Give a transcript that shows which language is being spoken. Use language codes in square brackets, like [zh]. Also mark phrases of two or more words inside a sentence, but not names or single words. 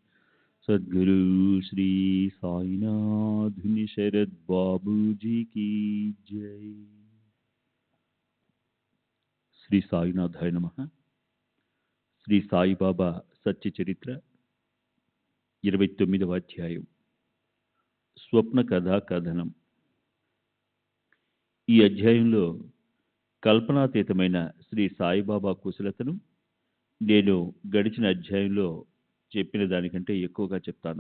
[hi] सद्गुरु श्री साईनाथ शरद बाबू जी की जय। [te] శ్రీ సాయినాథాయ నమః. శ్రీ సాయిబాబా సత్య చరిత్ర 29వ అధ్యాయం. స్వప్న కథా కథనం. ఈ అధ్యాయంలో కల్పనాతీతమైన శ్రీ సాయిబాబా కుశలతను నేను గడిచిన అధ్యాయంలో చెప్పిన దానికంటే ఎక్కువగా చెప్తాను.